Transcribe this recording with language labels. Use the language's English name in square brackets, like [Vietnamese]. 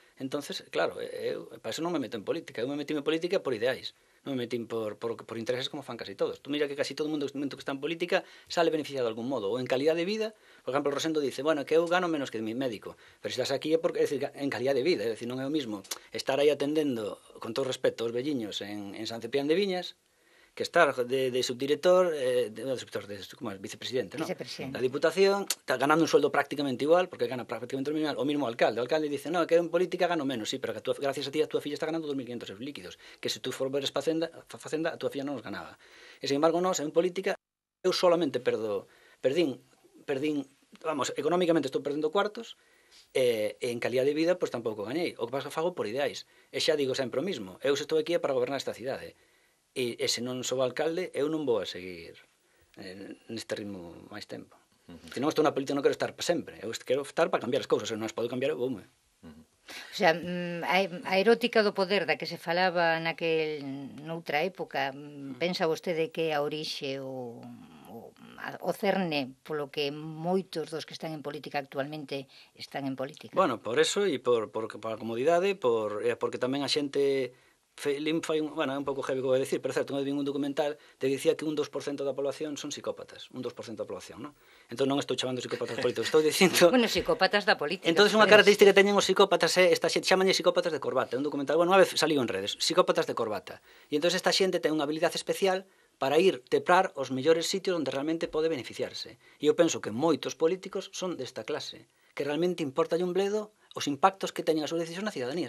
[Galician] Entonces, claro, para eso non me meto en política. Eu me metí en política por ideais. Non me metín por intereses como fan casi todos. Tú mira que casi todo o mundo que está en política sale beneficiado de algún modo. Ou en calidad de vida, por exemplo, Rosendo dice, bueno, que eu gano menos que [Spanish] mi médico. [Galician] Pero se estás aquí é porque, é decir, en calidad de vida. É decir, non é o mismo estar aí atendendo, con todo respeto, os velliños en San Cepián de Viñas, que estar de subdirector, como vicepresidente, ¿no? Vicepresidente. [Spanish] La Diputación está ganando un sueldo prácticamente igual, porque gana prácticamente lo mismo, o mismo alcalde. [Galician] O alcalde dice, [Spanish] no, que en política gano menos, [Galician] sí, pero que gracias a ti a túa filla está ganando 2.500 euros líquidos, que se tú foras para Facenda, a túa filla non os ganaba. E, sin embargo, nós, en política, eu solamente perdín, vamos, económicamente estou perdendo cuartos, e en calidad de vida, pois tampouco gañei. O que pasa que fago por ideais. E xa digo sempre o mismo, eu se estou aquí é para gobernar esta cidade. E se non sou alcalde, eu non vou a seguir neste ritmo máis tempo. Se non estou na política, non quero estar para sempre. Eu quero estar para cambiar as cousas. Se non as podo cambiar, eu voume. O sea, a erótica do poder da que se falaba noutra época, pensa vostede que a orixe o cerne polo que moitos dos que están en política actualmente están en política? Bueno, por eso e por a comodidade, porque tamén a xente... Bueno, é un pouco heavy que vou dicir, pero certo, eu vi un documental que dicía que un 2% da población son psicópatas, un 2% da población, non? Entón non estou chamando psicópatas políticos, estou dicindo... Bueno, psicópatas da política. Entón unha característica que teñen os psicópatas é esta xente, chamanlle psicópatas de corbata, é un documental, bueno, unha vez saliu en redes, psicópatas de corbata. E entón esta xente ten unha habilidade especial para ir teprar os mellores sitios onde realmente pode beneficiarse. E eu penso que moitos políticos son desta clase, que realmente importa un bledo os impactos que teñen a súa decisión na cidadanía.